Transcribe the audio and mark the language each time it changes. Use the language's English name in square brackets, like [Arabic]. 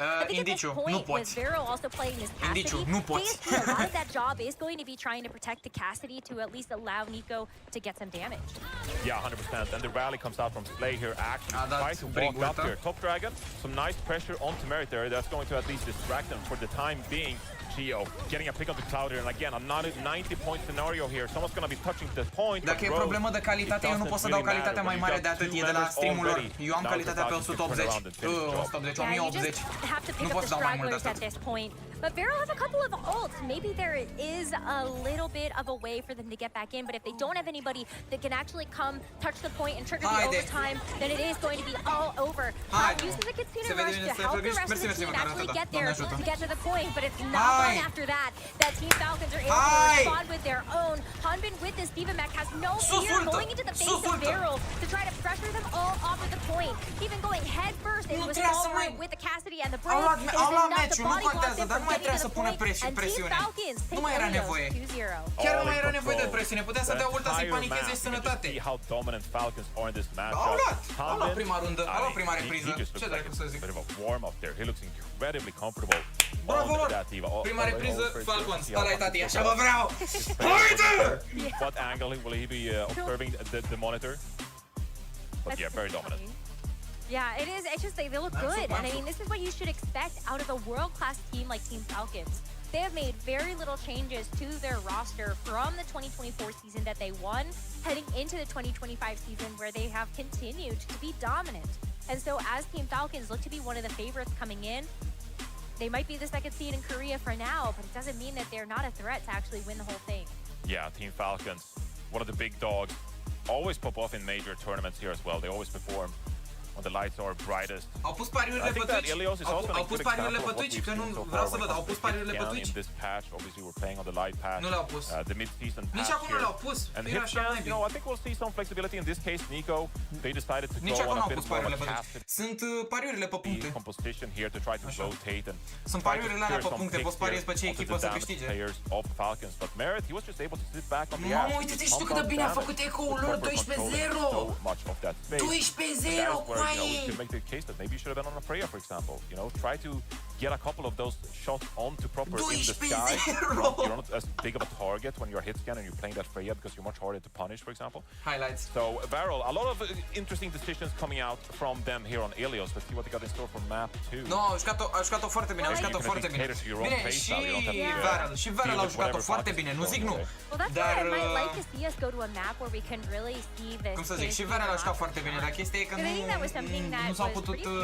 [English] I think at this point, with Vero also playing this Cassidy, KSG, a lot of that job is going to be trying to protect the Cassidy to at least allow Nico to get some damage. Yeah, 100%. And the rally comes out from Slay here, actually trying to walk up here. Top Dragon, some nice pressure onto Merit there. That's going to at least distract them for the time being. Gio getting a pick on the Cloud here, and again, another 90-point scenario here. Someone's gonna be touching the point. [Romanian] Dacă e problemă de calitate, eu nu pot să dau calitatea mai mare de atât, e de la streamul lor. Eu am calitatea pe 180. 180, 1080. Nu pot să dau mai mult de atât. [English] But Vero has a couple of ults. Maybe there is a little bit of a way for them to get back in, but if they don't have anybody that can actually come, touch the point, and trigger the overtime, then it is going to be all over. Uses the Katsina Rush to help the rest of the team actually get there to get to the point, but it's not done after that. That Team Falcons are able to respond with their own. Hanbin with this Diva Mech has no fear going into the face of Vero to try to pressure them all off of the point. Even going head first into a small room with the Cassidy and the Brave is enough to body block them from getting to the point. And Team Falcons take Owcs 2-0. [Romanian] Chiar nu mai era nevoie de presiune, putea să dea ulta să-i panicheze și sănătate. [English] How dominant Falcons are in this match. [Romanian] Au luat prima rundă, au luat prima repriză. Ce dracu să zic? [English] Bit of a warm up there. He looks incredibly comfortable. [Romanian] Bravo, prima repriză, Falcons. Ăla-i tati, așa vă vreau! Uite! [English] What angle will he be observing the monitor? But yeah, very dominant. Yeah, it is. It's just they look good. And I mean, this is what you should expect out of a world-class team like Team Falcons. They have made very little changes to their roster from the 2024 season that they won, heading into the 2025 season where they have continued to be dominant. And so as Team Falcons look to be one of the favorites coming in, they might be the second seed in Korea for now, but it doesn't mean that they're not a threat to actually win the whole thing. Yeah, Team Falcons, one of the big dogs, always pop off in major tournaments here as well. They always perform when the lights are brightest. [Romanian] Au pus pariurile pe Twitch. Au pus pariurile pe Twitch, că nu vreau să văd. Au pus pariurile pe Twitch. [English] In this patch, obviously we're playing on the light patch. [Romanian] Nu le-au pus. [English] The mid-season patch. [Romanian] Nici acum nu le-au pus. [English] And Hitchcast, you know, I think we'll see some flexibility in this case. Nico, they decided to [Romanian] Nici [English] go on a bit more of a casted. [Romanian] Sunt pariurile pe puncte. [English] Composition here to try to rotate and [Romanian] sunt pariurile alea pe puncte. Poți pariezi pe ce echipă să câștige. [English] Players of Falcons, but Merit, he was just able to sit back on the [Romanian] Mamă, uite-te și tu cât de bine a făcut eco-ul lor, 12-0! 12-0, coaie! [English] Case that maybe you should have been on a Freya, for example. You know, try to get a couple of those shots onto Proper in the sky. You're not as big of a target when you're hit scan and you're playing that Freya because you're much harder to punish, for example. Highlights. So, Varel, a lot of interesting decisions coming out from them here on Ilios. Let's see what they got in store for map 2. [Romanian] No, au jucat-o foarte bine, au jucat-o foarte bine. Bine, și Varel au jucat-o foarte bine, nu zic nu. [English] Well, that's why I might like to see us go to a map where we can really see this. [Romanian] Cum să zic, și Varel a jucat foarte bine, dar chestia e că nu s-au putut...